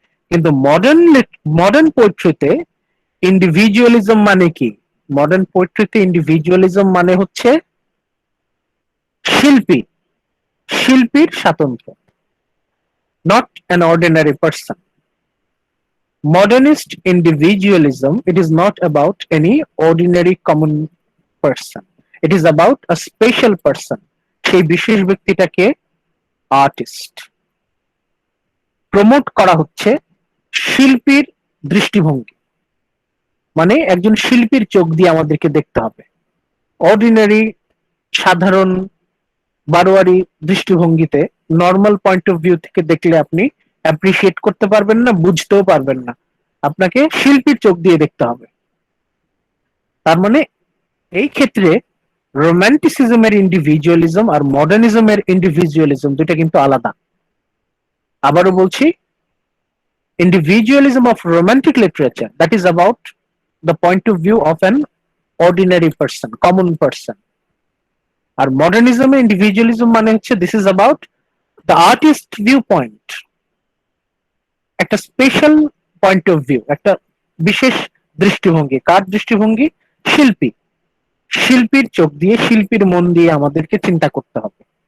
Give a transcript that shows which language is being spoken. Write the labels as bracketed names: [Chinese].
[Bangla] কিন্তু modern পোয়েট্রিতে individualism মানে কি? মডার্ন পোয়েট্রিতে ইন্ডিভিজুয়ালিজম মানে হচ্ছে শিল্পীর স্বাতন্ত্র্য, [English] Not an ordinary person. Modernist individualism, it is not about any ordinary common person. It is about a special person. [Bangla] সেই বিশেষ ব্যক্তিটাকে আর্টিস্ট। প্রমোট করা হচ্ছে শিল্পীর দৃষ্টিভঙ্গি, মানে একজন শিল্পীর চোখ দিয়ে আমাদেরকে দেখতে হবে। অর্ডিনারি, সাধারণ, বারোয়ারি দৃষ্টিভঙ্গিতে, [English] normal point of view [Bangla] থেকে দেখলে আপনি অ্যাপ্রিসিয়েট করতে পারবেন না, বুঝতেও পারবেন না। আপনাকে শিল্পীর চোখ দিয়ে দেখতে হবে। তার মানে এই ক্ষেত্রে রোম্যান্টিসিজমের ইন্ডিভিজুয়ালিজম আর মডার্নিজমের ইন্ডিভিজুয়ালিজম দুটো কিন্তু আলাদা। আবারও বলছি, [English] individualism of romantic literature, that is about the point of view of an ordinary person, common person. [Bangla] আর মডার্নিজমে individualism মানে হচ্ছে [English] this is about the artist view point, [Bangla] একটা [English] special point of view, [Bangla] একটা বিশেষ দৃষ্টিভঙ্গি। কার দৃষ্টিভঙ্গি? শিল্পীর চোখ দিয়ে, শিল্পীর মন দিয়ে আমাদেরকে চিন্তা করতে হবে।